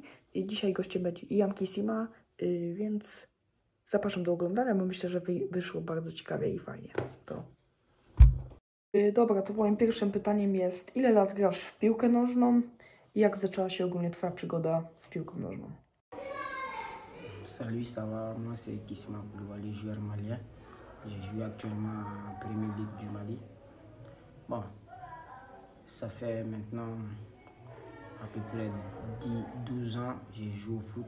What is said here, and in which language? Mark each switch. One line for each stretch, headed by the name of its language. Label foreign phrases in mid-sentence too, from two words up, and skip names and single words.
Polish: I dzisiaj gościem będzie Ian Kissima, więc zapraszam do oglądania, bo myślę, że wyszło bardzo ciekawie i fajnie. Dobra, to moim pierwszym pytaniem jest, ile lat grasz w piłkę nożną i jak zaczęła się ogólnie twoja przygoda z piłką nożną?
French: Salut, ça va? Moi c'est Kissima Koulibaly, joueur malien. Je joue actuellement en Premier League du Mali. Bon, ça fait maintenant à peu près 12 ans que je joue au foot.